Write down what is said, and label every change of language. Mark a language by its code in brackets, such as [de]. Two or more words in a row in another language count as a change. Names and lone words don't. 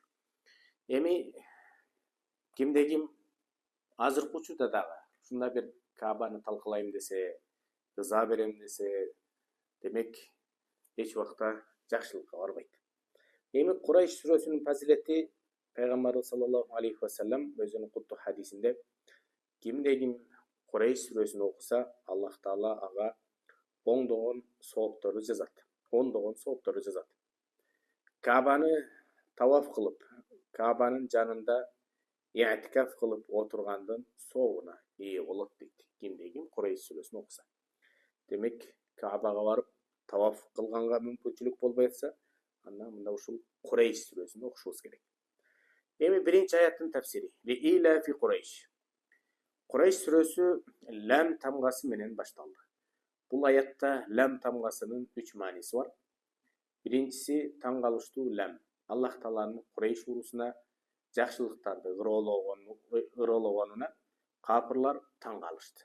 [ky] Эми кимде ким азыркы учурда дагы ушундай бир Каабаны талкалайм десе, ыза берем десе, демек эч убакта жакшылыкка барбайт. Эми Quraysh сүрөсүнүн фазилети Пайгамбарыбыз [ar] صلى الله عليه وسلم [ky] өзүнүн куттуу хадисинде кимде ким Quraysh сүрөсүн окуса, Аллах Таала ага оңдогон соопторду жазат. Каабаны таваф кылып, Каабанын жанында i'tikaf кылып отургандын соогуна ээ болот дейт. Кимде ким Quraysh сүрөсүн окуса. Демек, Каабага барып таваф кылганга мүмкүнчүлүк болбой атса, анда мында ушул Quraysh сүрөсүн окушубуз керек. Эми биринчи аяттын тафсири. [ar] لإيلاف قريش. [ky] Quraysh сүрөсү лам тамгасы менен башталды. Бул аятта лам тамгасынын 3 мааниси бар. Биринчиси таң калыштуу лам. Аллах Тааланын Quraysh уруусуна жакшылыктарды ырологонуна капырлар таң калышты.